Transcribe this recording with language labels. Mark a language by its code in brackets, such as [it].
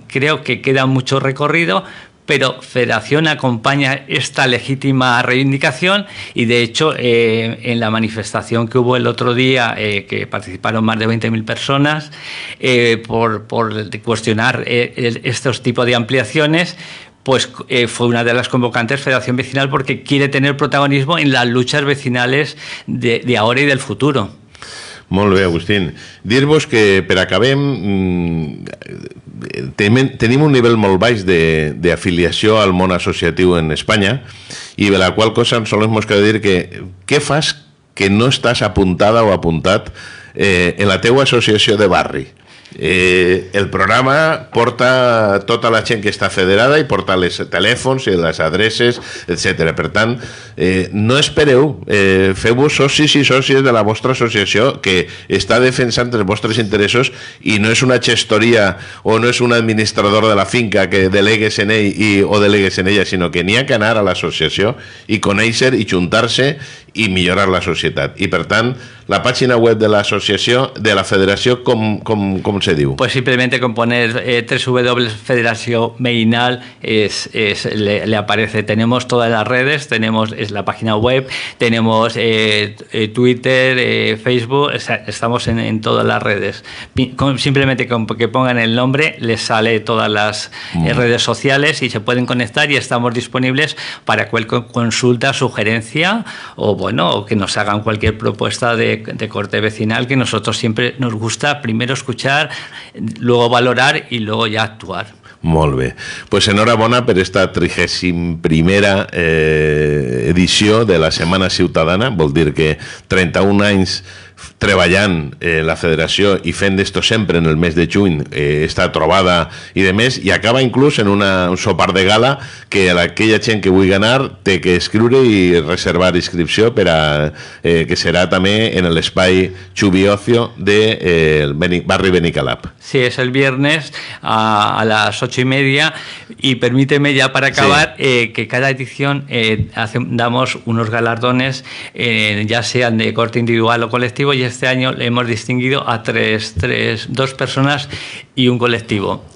[es] Creo que queda mucho recorrido, pero Federación acompaña esta legítima reivindicación y, de hecho, en la manifestación que hubo el otro día, que participaron más de 20.000 personas, por cuestionar estos tipos de ampliaciones, pues fue una de las convocantes Federación Vecinal, porque quiere tener protagonismo en las luchas vecinales de ahora y del futuro. [ca] Molt bé, Agustín. Dir-vos que, per acabem, tenim un nivell molt baix d'afiliació al món associatiu en Espanya, i de la qual cosa sols mos cal dir que què fas que no estàs apuntada o apuntat en la teua associació de barri? El programa porta tota la gent que està federada i porta els telèfons i les adreces, etc. Per tant, no espereu, feu-vos socis i sòcies de la vostra associació, que està defensant els vostres interessos i no és una gestoria o no és un administrador de la finca que delegues en ell o delegues en ella, sinó que n'hi ha que anar a l'associació i conèixer i juntar-se i millorar la societat. I, per tant, la pàgina web de l'associació, de la federació, com se diu? [es] Pues simplemente con poner www.federación Meinal le aparece. Tenemos todas las redes, tenemos la página web, tenemos Twitter, Facebook, estamos en todas las redes. Simplemente con que pongan el nombre les sale todas las redes sociales y se pueden conectar, y estamos disponibles para cualquier consulta, sugerencia o que nos hagan cualquier propuesta de corte vecinal, que nosotros siempre nos gusta primero escuchar, luego valorar y luego ya actuar. [ca] Molt bé. Pues enhorabona per esta 31a edició de la Setmana Ciutadana. Vol dir que 31 anys treballant la federació i fent d'esto sempre en el mes de juny, està trobada i de més, i acaba inclús en un sopar de gala que aquella gent que vulgui anar té que escriure i reservar inscripció per a que serà també en l'espai Chubiocio del barri Benicalap. [es] Sí, es el viernes a las 8:30, y permíteme ya para acabar que cada edición damos unos galardones, ya sean de corte individual o colectivo, y este año le hemos distinguido a dos personas y un colectivo.